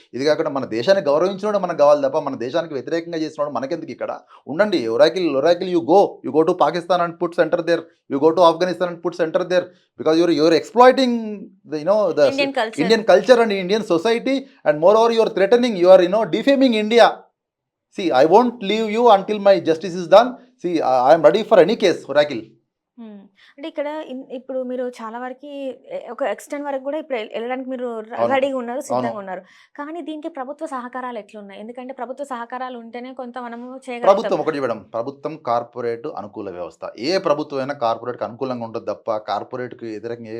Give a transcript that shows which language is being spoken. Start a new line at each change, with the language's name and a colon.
Telugu: ఇది కాకుండా మన దేశాన్ని గౌరవించినోడు మనకు కావాలి తప్ప మన దేశానికి వ్యతిరేకంగా చేసినోడు మనకెందుకు ఇక్కడ. ఉండండి.
English: Oracle you go to Pakistan and put centre there. You go to Afghanistan and put centre there. Because your exploiting the Indian culture. Indian culture and Indian society and moreover you are threatening, you are defaming India. See, I won't leave you until my justice is done. See, I am ready for any case, Oracle. Hmm.
Telugu: అంటే ఇక్కడ ఇప్పుడు మీరు చాలా వరకి ఒక extent వరకు గూడా ఇప్పుడు ఎళ్ళడానికి మీరు అవును. రెడీగా ఉన్నారు, అవును. సిద్ధంగా ఉన్నారు. కానీ దీనికి ప్రభుత్వ సహకారాలు ఎట్లున్నాయి? ఎందుకంటే ప్రభుత్వ సహకారాలు ఉంటేనే కొంత మనము చేయగలుగుతాం. ప్రభుత్వం ఒకటి మేడం. ప్రభుత్వం కార్పొరేట్ అనుకూల వ్యవస్థ. ఏ ప్రభుత్వం అయినా కార్పొరేట్‌కి అనుకూలంగా ఉంటది తప్ప కార్పొరేట్‌కి వ్యతిరేకంగా ఏ